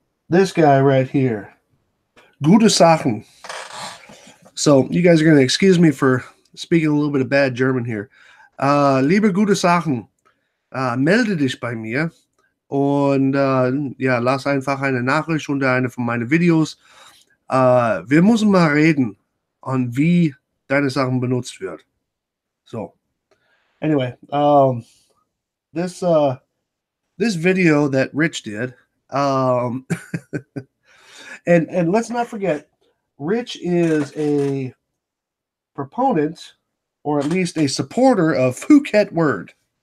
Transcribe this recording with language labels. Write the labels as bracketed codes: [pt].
[en] This guy right here. Gute Sachen. So you guys are going to excuse me for speaking a little bit of bad German here. [de] Liebe gute Sachen, melde dich bei mir und ja, lass einfach eine Nachricht unter eine von meinen Videos. Wir müssen mal reden an wie deine Sachen benutzt wird. [en] So, anyway, this video that Rich did, and let's not forget, Rich is a proponent, or at least a supporter, of Phuket Word.